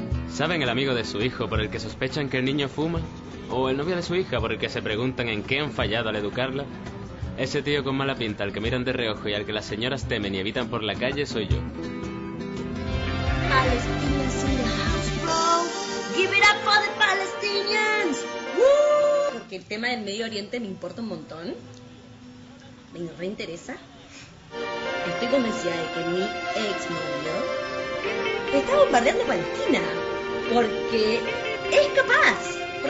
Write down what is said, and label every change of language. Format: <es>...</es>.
<es>¿Saben el amigo de su hijo por el que sospechan que el niño fuma? ¿O el novio de su hija por el que se preguntan en qué han fallado al educarla? Ese tío con mala pinta al que miran de reojo y al que las señoras temen y evitan por la calle soy yo.</es> <en>Palestinians in the house, bro. Give it up for the Palestinians. Woo!</en> <es>Porque el tema del Medio Oriente me importa un montón. Me reinteresa. Estoy convencida de que mi exnovio está bombardeando Palestina. Porque es capaz.</es>